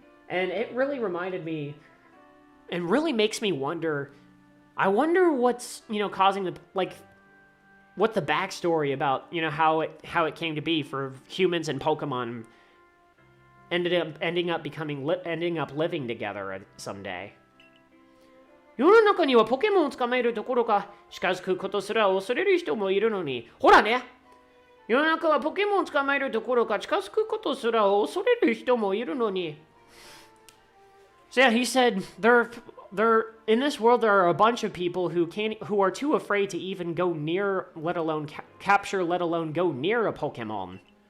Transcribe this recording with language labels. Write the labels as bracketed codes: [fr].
[en] And it really reminded me, and really makes me wonder. I wonder what's causing what the backstory about how it came to be for humans and Pokemon ending up living together someday. [ja] 世の中にはポケモンを捕まえるどころか近づくことすら恐れる人もいるのに、ほらね、世の中はポケモンを捕まえるどころか近づくことすら恐れる人もいるのに。 [en] So yeah, he said in this world there are a bunch of people who are too afraid to even go near, let alone capture, let alone go near a Pokemon.